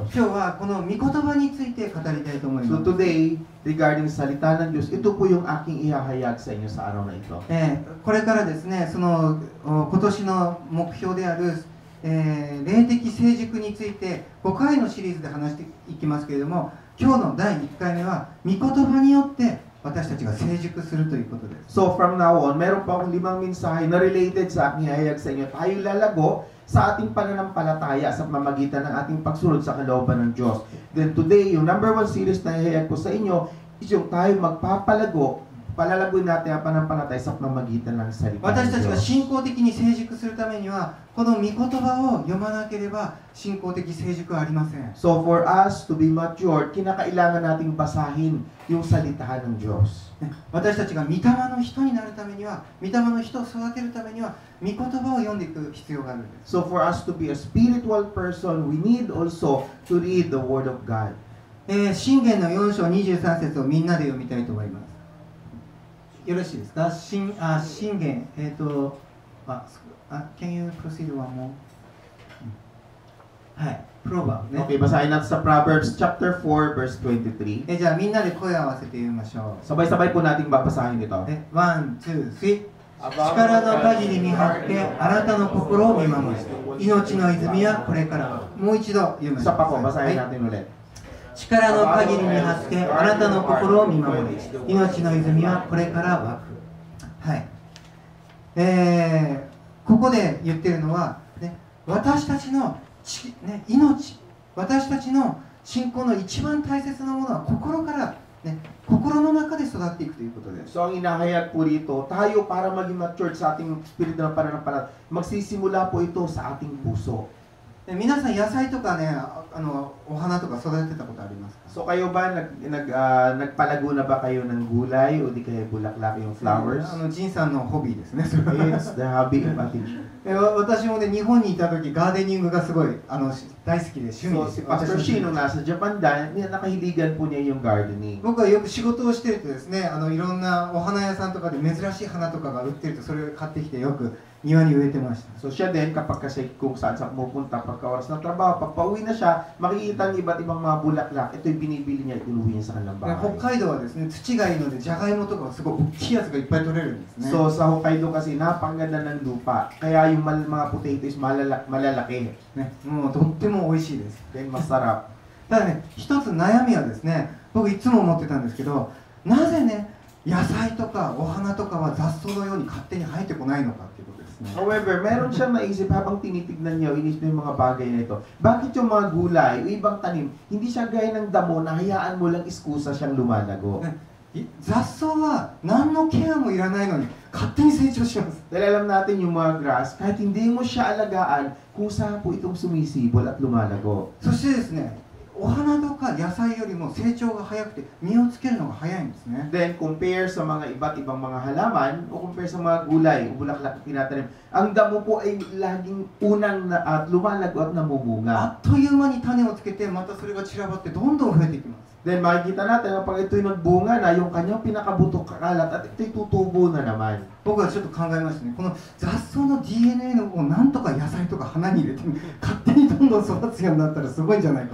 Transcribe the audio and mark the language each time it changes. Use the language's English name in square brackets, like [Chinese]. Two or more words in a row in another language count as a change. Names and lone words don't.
[Japanese] 今日はこの御言葉について語りたいと思い [Filipino] So [Japanese] ます。 [English] today, regarding [Filipino] salita ng Diyos, ito po yung aking ihahayag sa inyo sa araw na ito. [Japanese] これからですね、その今年の目標である、霊的成熟について5回のシリーズで話していきますけれども、今日の第1回目は御言葉によって私たちが成熟するということです。 [English] So from now on, [Filipino] meron pa akong 5 mensahe na related sa aking ihahayag sa inyo. Tayo lalago sa ating pananampalataya sa pamamagitan ng ating pagsunod sa kalooban ng Diyos. [English] Then today, [Filipino] yung number 1 series na ihahayag ko sa inyo yung tayo palalagoy natin ang pananampalataya sa pamamagitan ng salita [Japanese] 私たち [Filipino] ng [Japanese] が [Filipino] Diyos. [Japanese] 信仰的に成熟するためには、この御言葉を読まなければ信仰的成熟はありません。 [English] So for us to be matured, [Filipino] kinakailangan nating basahin yung salitahan ng Diyos. [Japanese] 私たちが御霊の人になるためには、御霊の人を育てるためには、御言葉を読んでいく必要があるんです。 [English] So for us to be a spiritual person, we need also to read the Word of God. [Japanese] 箴言の4章23節をみんなで読みたいと思います。よろしいですか？箴言、 [English] can you proceed one more? [Japanese] はい、プロバーブね。 [Filipino] Okay, basahin natin sa Proverbs chapter 4, verse 23. [Japanese] じゃあみんなで声を合わせて読みましょう。 [Filipino] Sabay-sabay po nating babasahin ito. [Japanese] ワン、ツー、スリー。力の限り見張ってあなたの心を見守る。命の泉はこれからもう一度読みましょ [Filipino] Isa pa po, [Japanese] う。 [Filipino] basahin [Japanese] はい [Filipino] natin ulit. [Japanese] 力の限り見張ってあなたの心を見守り、命の泉はこれから湧く。はい。ここで言ってるのは、ね、私たちの命、私たちの信仰の一番大切なものは心から、ね、心の中で育っていくということです。 [Filipino] So ang inahayag po rito, tayo para maging matured sa ating spirito ng pananampalataya, magsisimula po ito sa ating puso. [Japanese] 皆さん野菜とかね、お花とか育てたことありますか？ [Filipino] So kayo ba nagpalago na ba kayo ng gulay o di kaya bulaklak yung flowers? [Japanese] ジンさんのホビーですね。 [English] It's the hobby of Ate. [Japanese] 私もね、日本にいた時ガーデニングがすごい大好きで趣味 [Filipino] So [Japanese] で [Filipino] si Pastor Shino nasa Japan dahil nakahiligan po niya yung gardening. [Japanese] 僕はよく仕事をしてるとですね、いろんなお花屋さんとかで珍しい花とかが売ってるとそれを買ってきてよく庭に植えてました。 [Filipino] So siya din kapag kasi kung saan sa pumupunta pagka oras ng trabaho, pag pauwi na siya, makikita niya iba't ibang mga bulaklak. Ito yung binibili niya at inuwi niya sa kanilang [Japanese] 北 [Filipino] bahay. [Japanese] 海道はですね、土がいいのでじゃがいもとかすごい大きいやつがいっぱい取れるんですね。 [Filipino] So sa Hokkaido kasi napakaganda ng lupa. Kaya yung mga potatoes malalaki. [Japanese] ね、もうとっても美味しいです。 [Filipino] Then masarap. [Japanese] ただね、一つ悩みはですね、僕いつも思ってたんですけど、なぜね、野菜とかお花とかは雑草のように勝手に生えてこないのかっていうことですね。 [Filipino] However, meron siyang naisip habang tinitignan niya o inisip niya yung mga bagay na ito. Bakit yung mga gulay o ibang tanim, hindi siya gaya ng damo na hayaan mo lang iskusa siyang lumalago? [Japanese] 雑草は何のケアもいらないのに勝手に成長します。 [Filipino] Dahil alam natin yung mga grass, kahit hindi mo siya alagaan, kusa po itong sumisibol at lumalago. [Japanese] そしてですね、お花とか野菜よりも成長が早くて実をつけるのが早いんですね。 [Filipino] Then, compare sa mga iba't ibang mga halaman o compare sa mga gulay o bulaklak na tinatanim, ang damo po ay laging unang at lumalago at [Japanese] あ [Filipino] namubunga. [Japanese] っという間に種をつけてまたそれが散らばってどんどん増えていきます。 [Filipino] Then, makikita natin kapag ito'y nagbunga na, yung kanyang pinakabuto kakalat at ito'y tutubo na naman. [Japanese] 僕はちょっと考えましたね。この雑草の DNA をなんとか野菜とか花に入れて勝手にどんどん育つようになったらすごいんじゃないか。